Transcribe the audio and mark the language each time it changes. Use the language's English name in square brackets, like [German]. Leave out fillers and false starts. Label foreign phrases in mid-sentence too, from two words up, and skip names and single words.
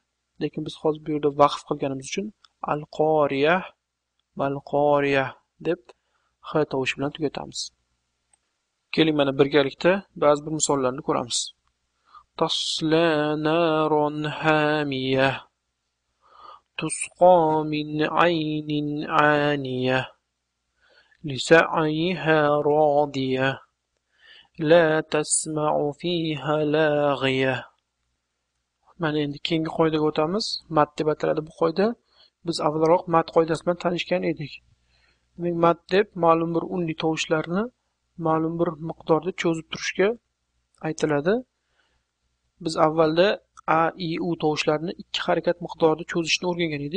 [Uzbek] Lekin biz hozir bu yerda vaqf qilganimiz uchun [Arabic] القارعة ما القارعة [Uzbek] deb h tovushi bilan tugatamiz. Keling mana birgalikda ba'zi bir misollarni ko'ramiz. [Arabic] تصلى نارا حامية تسقى من عين آنية لسعيها راضية لا تسمع فيها لاغية. [Uzbek] Mana endi keyingi qoidaga o'tamiz. Mat deb ataladi bu qoida. Biz avvalroq mat qoidasi bilan tanishgan edik. Demak, mat deb ma'lum bir unli tovushlarni ma'lum bir miqdorda cho'zib turishga aytiladi. Biz avvalda a, i, u tovushlarini 2 harakat miqdorida cho'zishni o'rgangan edik.